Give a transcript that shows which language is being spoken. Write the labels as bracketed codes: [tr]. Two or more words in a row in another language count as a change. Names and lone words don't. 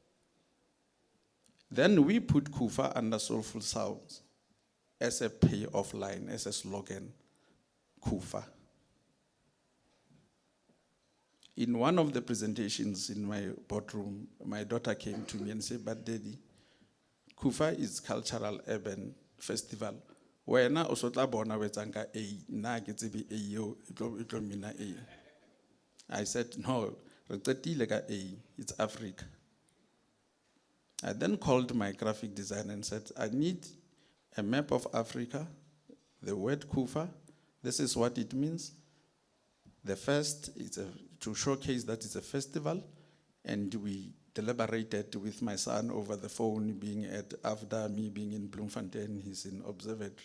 [en] Then we put KUFA under Soulful Sounds as a payoff line, as a slogan, KUFA. In one of the presentations in my boardroom, my daughter came to me and said, "But Daddy, KUFA is Cultural Urban Festival. [st] Wena o sotla bona wetsanga A, na ke tsebe A yo, itlo mina A." [en] I said, "No, [st] re qetile ka A, [en] it's Africa." I then called my graphic designer and said, "I need a map of Africa, the word KUFA, this is what it means. The first is to showcase that it's a festival," and we deliberated with my son over the phone, being at AFDA, me being in Bloemfontein, he's in Observatory.